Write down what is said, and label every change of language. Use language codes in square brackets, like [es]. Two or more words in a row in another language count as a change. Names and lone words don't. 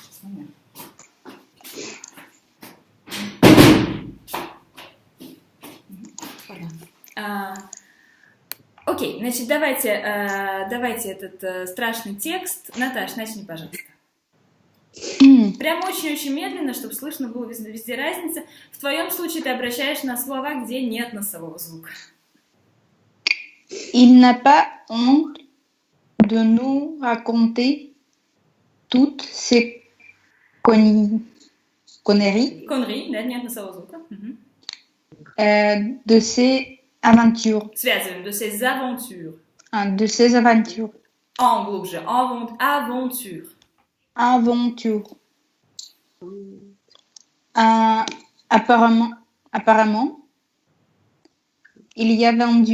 [ru] Окей, значит, давайте этот страшный текст. Наташ, начни, пожалуйста. Прям очень-очень медленно, чтобы слышно было везде разница. В твоем случае ты обращаешь на слова, где нет носового звука. [fr] Il n'a pas honte de nous raconter toutes ces conneries. Conneries, [ru] да, нет носового звука. [fr] De ses aventures. Связываем, de ses aventures. De ses aventures. En глубже, aventure. Aventure. Apparemment, il y a vendu.